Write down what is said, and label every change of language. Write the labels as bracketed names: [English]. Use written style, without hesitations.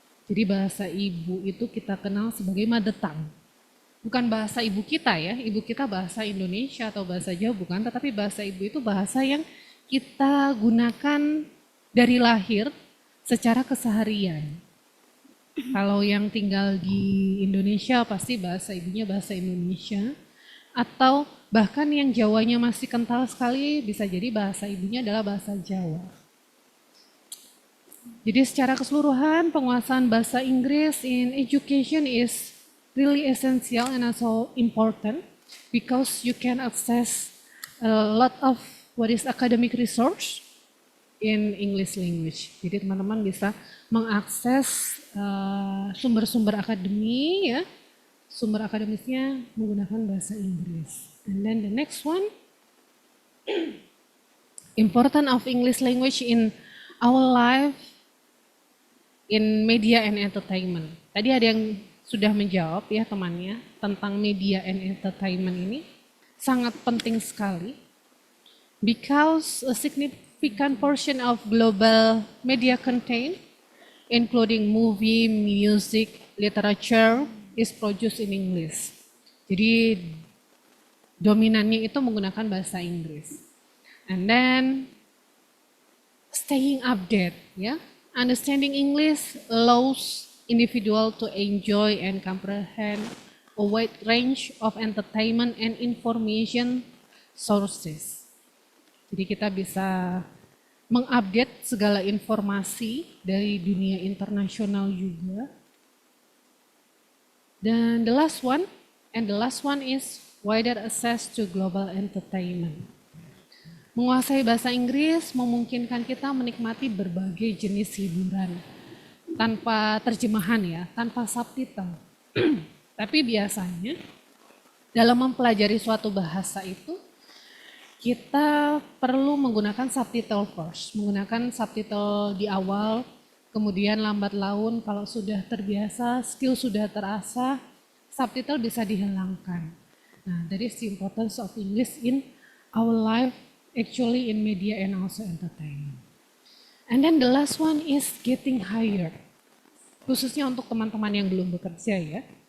[Indonesian] Jadi bahasa ibu itu kita kenal sebagai [English] mother tongue. [Indonesian] Bukan bahasa ibu kita ya, ibu kita bahasa Indonesia atau bahasa Jawa bukan, tetapi bahasa ibu itu bahasa yang kita gunakan dari lahir secara keseharian. Kalau yang tinggal di Indonesia pasti bahasa ibunya bahasa Indonesia, atau bahkan yang Jawanya masih kental sekali bisa jadi bahasa ibunya adalah bahasa Jawa. Jadi secara keseluruhan penguasaan bahasa Inggris [English] in education is really essential and also important because you can access a lot of what is academic resource in English language. [Indonesian] Jadi teman-teman bisa mengakses sumber-sumber akademi ya, sumber akademisnya menggunakan bahasa Inggris. [English] And then the next one, important of English language in our life in media and entertainment. [Indonesian] Tadi ada yang sudah menjawab ya temannya tentang [English] media and entertainment [Indonesian] ini sangat penting sekali [English] because a significant portion of global media content, including movie, music, literature, is produced in English. [Indonesian] Jadi dominannya itu menggunakan bahasa Inggris. [English] And then staying update, ya, understanding English allows individual to enjoy and comprehend a wide range of entertainment and information sources. [Indonesian] Jadi kita bisa mengupdate segala informasi dari dunia internasional juga. [English] Dan the last one is wider access to global entertainment. [Indonesian] Menguasai bahasa Inggris memungkinkan kita menikmati berbagai jenis hiburan tanpa terjemahan ya, tanpa subtitle. Tapi biasanya dalam mempelajari suatu bahasa itu kita perlu menggunakan subtitle first, menggunakan subtitle di awal Kemudian lambat laun kalau sudah terbiasa, skill sudah terasah, subtitle bisa dihilangkan. [English] Nah, that is the importance of English in our life, actually in media and also entertainment. And then the last one is getting hired. [Indonesian] Khususnya untuk teman-teman yang belum bekerja ya.